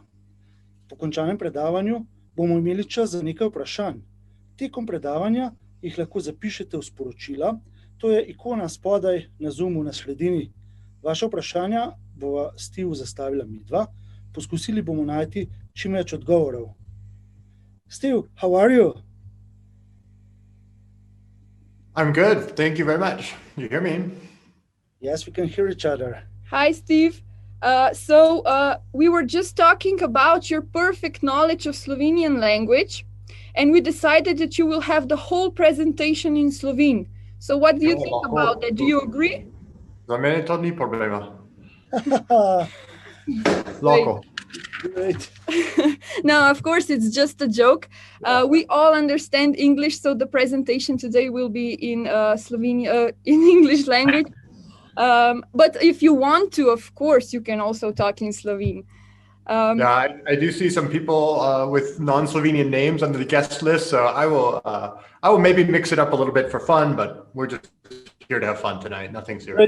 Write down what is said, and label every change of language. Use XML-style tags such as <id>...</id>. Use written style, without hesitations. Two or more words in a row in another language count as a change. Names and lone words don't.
<sl>Po končanem predavanju bomo imeli čas za nekaj vprašanj. Tekom predavanja jih lahko zapišete v sporočila, to je ikona spodaj na Zoomu na sredini. Vaše vprašanja bova Steve zastavila midva, poskusili bomo najti čim več odgovorov.</sl> <en>Steve, how are you? I'm good, thank you very much. You hear me? Yes, we can hear each other. Hi, Steve. We were just talking about your perfect knowledge of Slovenian language, and we decided that you will have the whole presentation in Slovene. So what do you think about that? Do you agree?</en> <sl>Za mene to ni problema. Lahko.</sl> <en>Great. No, of course, it's just a joke. We all understand English, so the presentation today will be in Slovenia, in English language. But if you want to, of course, you can also talk in Slovene. Yeah, I do see some people with non-Slovenian names under the guest list, so I will maybe mix it up a little bit for fun, but we're just here to have fun tonight, nothing serious.</en>